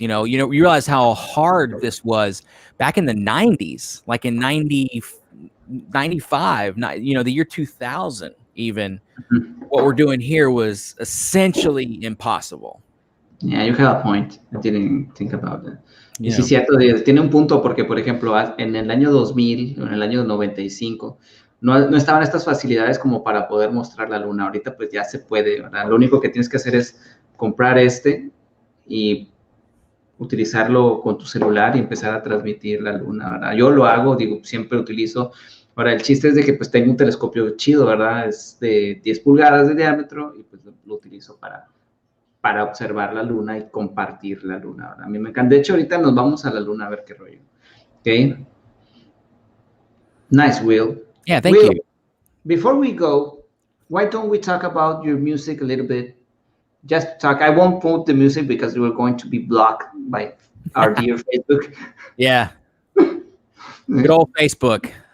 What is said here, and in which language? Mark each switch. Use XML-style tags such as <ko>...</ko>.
<en>You realize how hard this was back in the 90s, like in 95, the year 2000 even. What we're doing here was essentially impossible. Yeah, you have a point. I didn't think about that.</en> <es>Yeah. Y sí, cierto, tiene un punto porque, por ejemplo, en el año 2000, en el año 95, no estaban estas facilidades como para poder mostrar la luna. Ahorita pues ya se puede, ¿verdad? Lo único que tienes que hacer es comprar y utilizarlo con tu celular y empezar a transmitir la luna, ¿verdad? Yo lo hago, siempre utilizo. Ahora, el chiste es de que pues tengo un telescopio chido, ¿verdad? Es de 10 pulgadas de diámetro y pues lo utilizo para observar la luna y compartir la luna, ¿verdad? A mí me encanta. De hecho, ahorita nos vamos a la luna a ver qué rollo. ¿Ok?</es> <en>Nice, Will. Yeah, thank you. Before we go, why don't we talk about your music a little bit? Just talk. I won't put the music because we're going to be blocked by our dear Facebook. Yeah. Good old Facebook.</en>